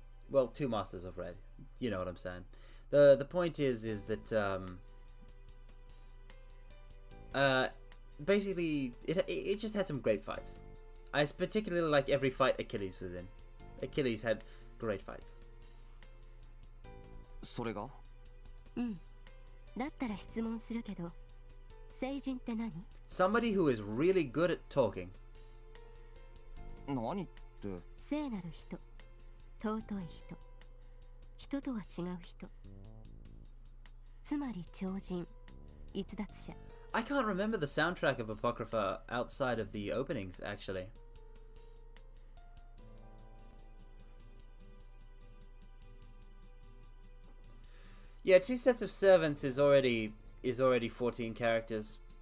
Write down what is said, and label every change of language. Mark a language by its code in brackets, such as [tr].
[en] Well, two Masters of Red. You know what I'm saying. The point is that basically it just had some great fights. I particularly like every fight Achilles was in. Achilles had great fights. [ja] それが？うん。だったら質問するけど、聖人って何？ [en] Somebody who is really good at talking. [ja] 何って？聖なる人、尊い人、人とは違う人。つまり超人、逸脱者。 [en] I can't remember the soundtrack of Apocrypha outside of the openings, actually. Yeah, 2 sets of servants is already 14 characters.